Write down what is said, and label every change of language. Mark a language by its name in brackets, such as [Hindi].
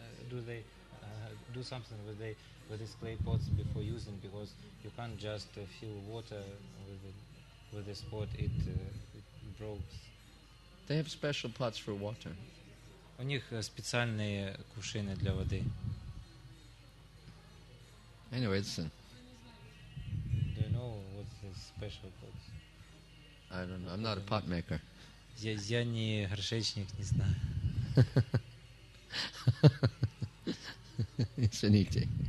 [English] Do they do something with these clay pots before using, because you can't just fill water with it with the spot, it broke. They have special pots for water. [Russian] У них специальные кувшины для воды. [English] Anyway, listen. Do you know what's the special pots? I don't know. I'm not a pot maker. [Russian] Я не горшечник, не знаю. Извините.